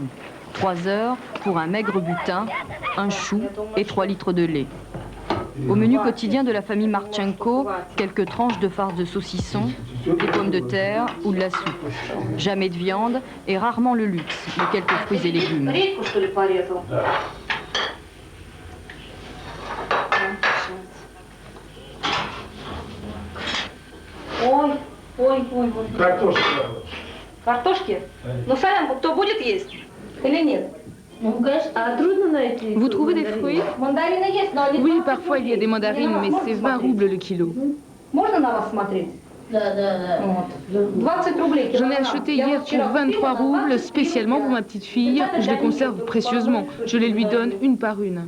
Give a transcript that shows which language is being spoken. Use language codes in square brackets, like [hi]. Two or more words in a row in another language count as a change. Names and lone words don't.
[fr] 3 heures pour un maigre butin, un chou et 3 litres de lait. Au menu quotidien de la famille Marchenko, quelques tranches de farce de saucisson, des pommes de terre ou de la soupe. Jamais de viande et rarement le luxe, mais quelques fruits et légumes. [ru] Картошки? Ну, солянку кто будет есть? Или нет? [fr] Vous trouvez des fruits? Oui, parfois il y a des mandarines, mais c'est 20 roubles le kilo. J'en ai acheté hier pour 23 roubles, spécialement pour ma petite fille. Je les conserve précieusement. Je les lui donne une par une.